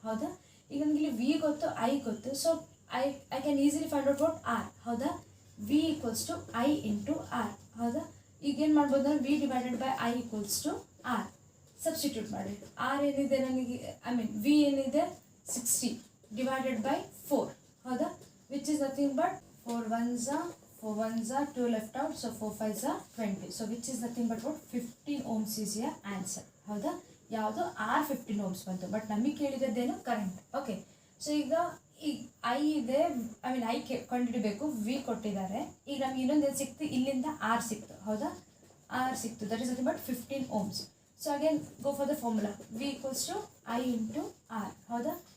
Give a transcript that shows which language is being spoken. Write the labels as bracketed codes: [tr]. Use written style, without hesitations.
[kn] ಹೌದಾ? ಈಗ ನಮಗೆ ಇಲ್ಲಿ ವಿ ಗೊತ್ತು, ಐ ಗೊತ್ತು. [en] So I can easily find out what R. [kn] ಹೌದಾ? [en] V equals to I into R. [kn] ಹೌದಾ? ಈಗೇನು ಮಾಡ್ಬೋದು ನಾವು, [en] V divided by I equals to R [kn] substitute ಮಾಡಿ. ಆರ್ ಏನಿದೆ ನನಗೆ, ವಿ ಏನಿದೆ [en] 60 divided by 4. [kn] ಹೌದಾ? [en] which is nothing but 4 ones are 2 left out, so 4 5s are 20. so which is nothing but what 15 ohms is your answer. [kn] ಹೌದಾ? ಯಾವುದು R 15 ohms ಬಂತು, but ನಮಗೆ ಕೇಳಿರೋದೇನು current. Okay, so ಈಗ I ಇದೆ, I ಕಂಡುಹಿಡಬೇಕು, V ಕೊಟ್ಟಿದ್ದಾರೆ. ಈಗ ನಮ್ಗೆ ಇನ್ನೊಂದೇನು ಸಿಕ್ತು, ಇಲ್ಲಿಂದ ಆರ್ ಸಿಕ್ತು. ಹೌದಾ? ಆರ್ ಸಿಕ್ತು, [en] that is nothing but [kn] 15 ohms. [en] So again go for the formula, V equals to I into R. [kn] ಹೌದಾ?